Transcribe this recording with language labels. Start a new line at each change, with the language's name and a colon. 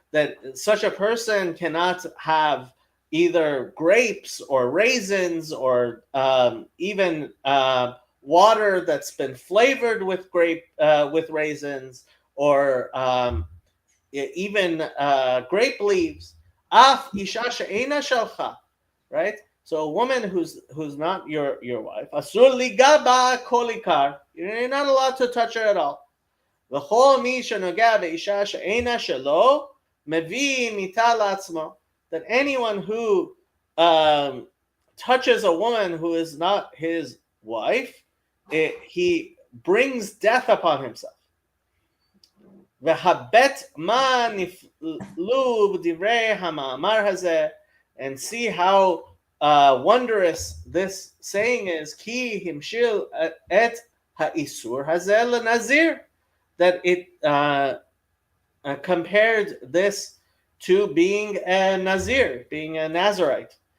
English: That such a person cannot have either grapes or raisins or even water that's been flavored with raisins or even grape leaves.
Hebrew: Af isha she'ena shalcha,
English: right? So a woman who's not your wife,
Hebrew: asur ligaba kolikar,
English: you're not allowed to touch her at all.
Hebrew: וכל מי שנוגע באישה שאינה שלו, מביא מיתה לעצמו.
English: That anyone who touches a woman who is not his wife, he brings death upon himself.
Hebrew: והבט מה נפלו בדברי המאמר הזה,
English: and see how wondrous this saying is,
Hebrew: כי המשיל את האיסור הזה לנזיר.
English: That it compared this to being a Nazir, being a Nazarite.